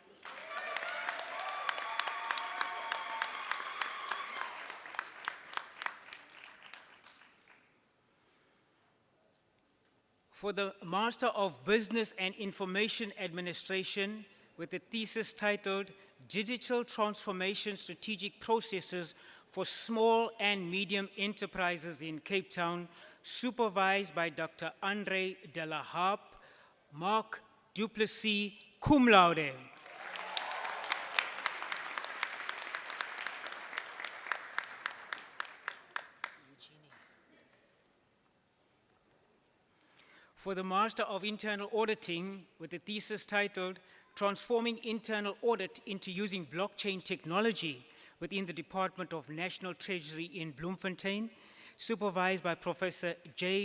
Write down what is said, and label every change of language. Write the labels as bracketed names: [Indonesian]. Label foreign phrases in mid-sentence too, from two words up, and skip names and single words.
[English] For the Master of Business and Information Administration, with a thesis titled Digital Transformation Strategic Processes for Small and Medium Enterprises in Cape Town, supervised by Dr. Andre de la Harpe, Mark Duplessis, cum laude. For the Master of Internal Auditing, with a thesis titled Transforming Internal Audit into Using Blockchain Technology within the Department of National Treasury in Bloemfontein, supervised by Professor J.